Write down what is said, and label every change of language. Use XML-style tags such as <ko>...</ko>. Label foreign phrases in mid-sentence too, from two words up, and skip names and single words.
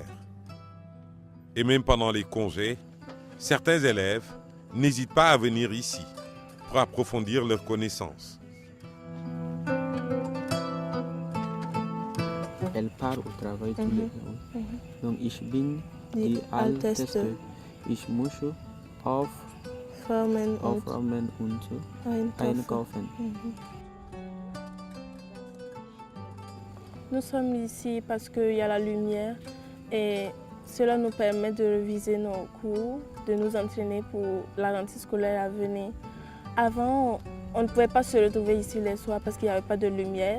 <fr>Et même pendant les congés, certains élèves n'hésitent pas à venir ici pour approfondir leurs connaissances. Elle part au travail tous les jours. Donc,</fr> <de>ich bin die Älteste. Ich muss aufräumen und einkaufen.</de> <fr>Nous sommes ici parce qu'il y a la lumière et cela nous permet de réviser nos cours, de nous entraîner pour la rentrée scolaire à venir. Avant, on ne pouvait pas se retrouver ici les soirs parce qu'il n'y avait pas de lumière.</fr>